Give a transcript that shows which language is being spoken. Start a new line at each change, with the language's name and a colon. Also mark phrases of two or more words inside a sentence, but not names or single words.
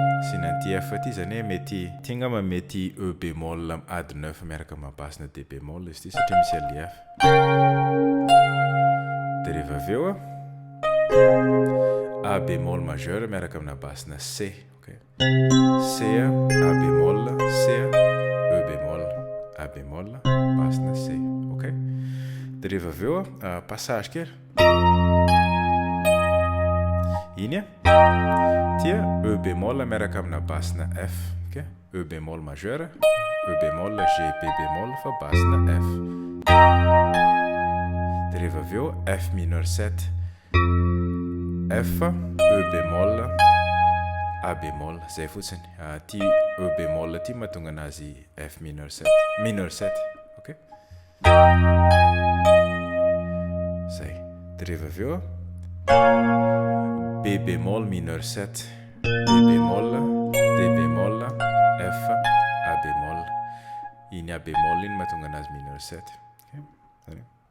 Malagasy: Sy nanty F ty zany hoe mety, ty angamba mety
French: E bémol
Malagasy: ady neuf miaraka amina basina
French: D bémol
Malagasy: izy ty satria misy alia F. Dia rehefa avy eo a,
French: A bémol majeur
Malagasy: miaraka amina basina C. Ok.
French: C a, A bémol, C a, E bémol, A bémol,
Malagasy: basina C. Ok. Dia rehefa avy eo a, ah, passage kely. Iny a? Tia
French: E bémol
Malagasy: miaraka amina basina F. Ok.
French: E bémol majeur, E bémol, G, B bémol
Malagasy: fa basina F. Dia rehefa avy eo,
French: F mineur sept.
Malagasy: F,
French: E bémol, A bémol,
Malagasy: zay fotsiny. Ah, ty
French: E bémol
Malagasy: ty mahatonga anazy
French: F mineur sept. Mineur sept. Ok.
Malagasy: Zay. Dia rehefa avy eo,
French: B bémol mineur sept. B bémol, D bémol, F, A bémol.
Malagasy: Iny
French: A bémol
Malagasy: iny mahatonga anazy
French: mineur sept.
Malagasy: Ok. Zany.